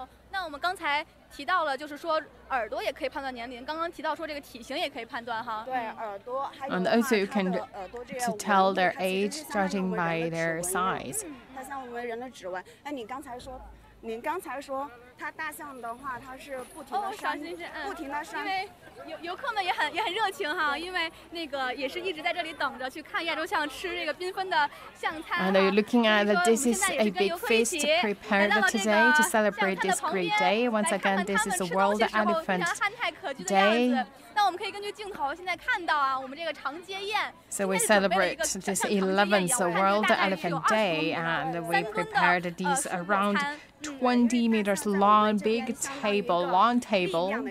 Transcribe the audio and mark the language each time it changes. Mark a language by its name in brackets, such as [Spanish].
[Chinese] 那我们刚才提到了，就是说耳朵也可以判断年龄。刚刚提到说这个体型也可以判断哈。对，耳朵还有。And [English] also you can to tell their age starting by their size. [Chinese] 它像我们人的指纹。哎，您刚才说它大象的话，它是不停的扇，不停的扇。因为游客们也很热情哈，因为那个也是一直在这里等着去看亚洲象吃这个缤纷的象餐。 [English] And you're looking at that this is a big feast prepared today to celebrate this great day. Once again, this is the World Elephant Day. [Chinese] 那我们可以根据镜头现在看到啊，我们这个长街宴。 [English] So we celebrate this 11th World Elephant Day, and we prepared these around 20 meters long, big table, long table.